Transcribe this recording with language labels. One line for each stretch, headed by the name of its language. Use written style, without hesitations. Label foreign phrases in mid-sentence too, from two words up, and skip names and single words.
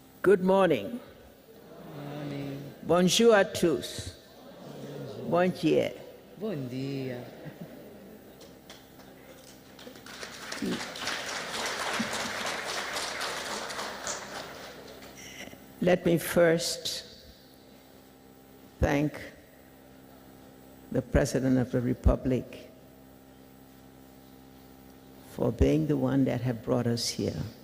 English: Good morning.
French: Bonjour à tous.
Catalan: Bon dia.
Portuguese: Bom dia.
English: Let me first thank the President of the Republic for being the one that have brought us here.